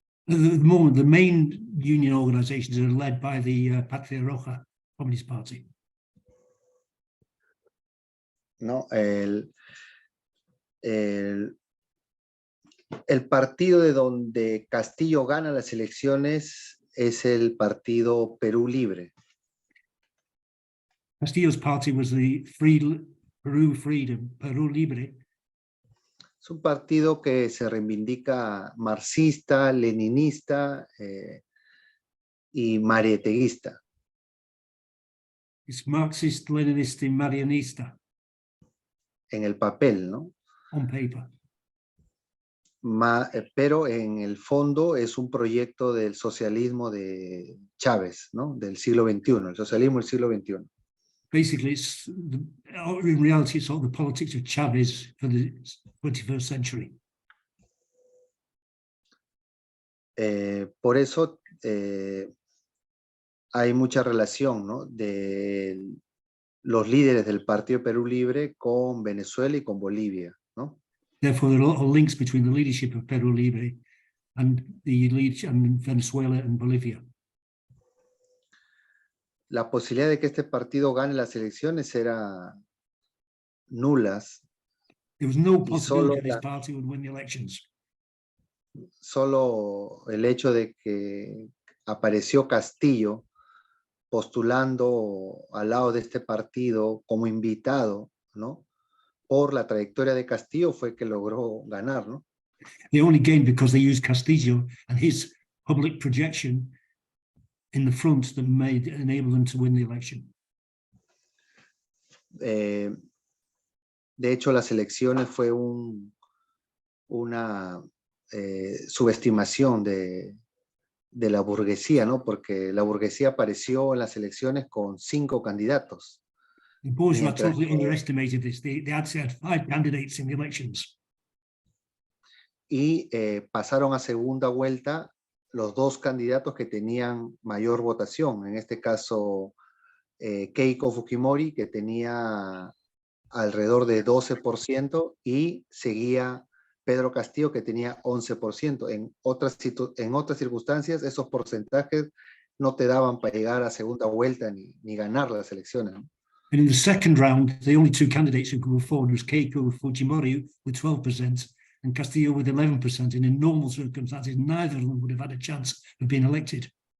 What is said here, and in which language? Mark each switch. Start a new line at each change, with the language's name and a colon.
English: At the moment, the main union organizations are led by the Patria Roja. Communist Party.
Spanish: ¿no? El partido de donde Castillo gana las elecciones es el partido Perú Libre.
English: Castillo's party was the Peru Libre.
Spanish: Es un partido que se reivindica marxista, leninista y marieteguista.
English: It's Marxist, Leninist, and Marianista
Spanish: En el papel, ¿no?
English: on paper.
Spanish: Pero en el fondo es un proyecto del socialismo de Chávez, ¿no? Del siglo XXI, el socialismo del siglo XXI.
English: Basically, in reality, it's all the politics of Chavez for the 21st century.
Spanish: Por eso hay mucha relación, ¿no? De los líderes del Partido Perú Libre con Venezuela y con Bolivia, ¿no?
English: Therefore, there are a lot of links between the leadership of Peru Libre and the leadership in Venezuela and Bolivia.
Spanish: La posibilidad de que este partido gane las elecciones era nulas.
English: There was no
Spanish: Y solo
English: possibility this party would win the elections.
Spanish: Solo el hecho de que apareció Castillo postulando al lado de este partido como invitado, ¿no? Por la trayectoria de Castillo fue que logró ganar, ¿no?
English: They only gained because they used Castillo and his public projection in the front that enabled them to win the election.
Spanish: De hecho, las elecciones fue una subestimación de la burguesía, ¿no? Porque la burguesía apareció en las elecciones con 5 candidatos.
English: The bourgeois
Spanish: Mientras
English: totally
Spanish: que-
English: underestimated this. They actually had 5 candidates in the elections.
Spanish: Y pasaron a segunda vuelta los 2 candidatos que tenían mayor votación. En este caso, Keiko Fujimori, que tenía alrededor de 12%, y seguía Pedro Castillo, que tenía 11%. En otras circunstancias, esos porcentajes no te daban para llegar a segunda vuelta ni ganar las elecciones, ¿no?
English: And in the second round, the only 2 candidates who could go forward was Keiko Fujimori with 12% and Castillo with 11%. And in normal circumstances, neither of them would have had a chance of being elected.